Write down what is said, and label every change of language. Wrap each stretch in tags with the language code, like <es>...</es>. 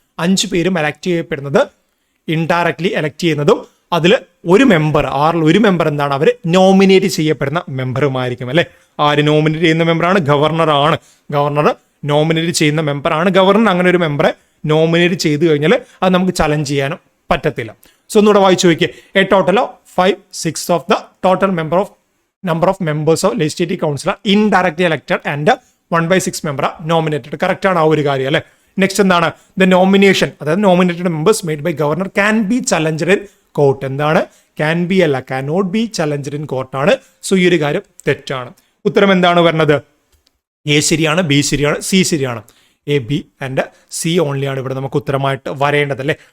<ml>5 പേരും എലക്ട് ചെയ്യപ്പെടുന്നത് indirectly elect ചെയ്യുന്നതും അതിൽ ഒരു മെമ്പർ 6ൽ ഒരു മെമ്പർ എന്താണ്? അവർ നോമിനേറ്റ് ചെയ്യപ്പെടുന്ന മെമ്പറുമായിരിക്കും അല്ലെ. ആര് നോമിനേറ്റ് ചെയ്യുന്ന മെമ്പറാണ്? ഗവർണറാണ്. ഗവർണർ നോമിനേറ്റ് ചെയ്യുന്ന മെമ്പറാണ്. ഗവർണർ അങ്ങനെ ഒരു മെമ്പറെ നോമിനേറ്റ് ചെയ്ത് കഴിഞ്ഞാൽ അത് നമുക്ക് ചലഞ്ച് ചെയ്യാനും പറ്റത്തില്ല. സോ ഒന്നുകൂടെ വായിച്ചു നോക്കിയേ.</ml> <en>A total of 5/6 of the total number of members of legislative council are indirectly elected and 1/6 member are nominated.</en> <ml>Correct ആണ് ആ ഒരു കാര്യം അല്ലെ. നെക്സ്റ്റ് എന്താണ്?</ml> <en>The nomination, അതായത് nominated members made by governor can be challenged in court. എന്താണ്?</en> <ml>Can be അല്ല,</ml> <en>Can not be challenged in കോർട്ടാണ്.</en> <ml>So ഈ ഒരു കാര്യം തെറ്റാണ്. ഉത്തരം എന്താണ് വരുന്നത്? എ ശരിയാണ്, ബി ശരിയാണ്, സി ശരിയാണ്. എ, ബി ആൻഡ് സി ഓൺലിയാണ് ഇവിടെ നമുക്ക് ഉത്തരമായിട്ട് വരേണ്ടത് അല്ലേ.</ml>